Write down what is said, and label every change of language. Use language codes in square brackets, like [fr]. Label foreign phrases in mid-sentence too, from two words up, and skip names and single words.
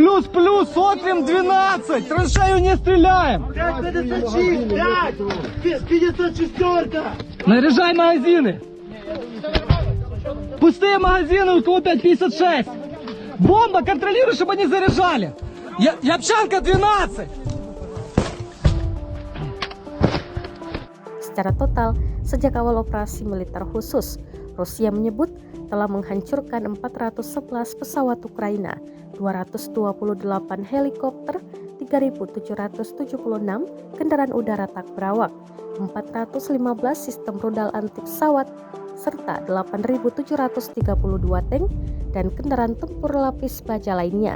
[ru] Плюс, смотрим 12! Траншею не стреляем! 556, 554! Наряжай магазины! Пустые магазины, у кого 5,56! Бомба, контролируй, чтобы они заряжали! Япчанка 12! [id] Secara total, sejak awal operasi militer khusus, Rusia menyebut telah menghancurkan 411 pesawat Ukraina, 228 helikopter, 3.776 kendaraan udara tak berawak, 415 sistem rudal anti pesawat, serta 8.732 tank dan kendaraan tempur lapis baja lainnya.